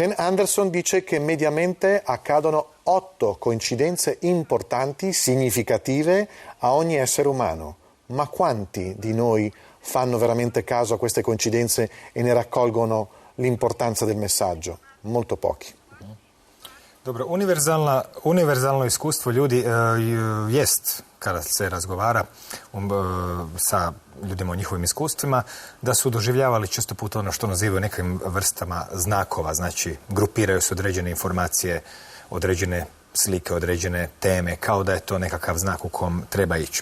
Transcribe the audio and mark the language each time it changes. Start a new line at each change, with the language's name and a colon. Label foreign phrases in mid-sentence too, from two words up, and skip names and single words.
Italian: Ken Anderson dice che mediamente accadono 8 coincidenze importanti, significative a ogni essere umano. Ma quanti di noi fanno veramente caso a queste coincidenze i ne raccolgono l'importanza del messaggio? Molto pochi.
Croatian: Dobro, univerzalno iskustvo ljudi jest, kada se razgovara sa ljudima o njihovim iskustvima, da su doživljavali često puta ono što nazivaju nekim vrstama znakova, znači grupiraju se određene informacije, određene slike, određene teme, kao da je to nekakav znak u kom treba ići.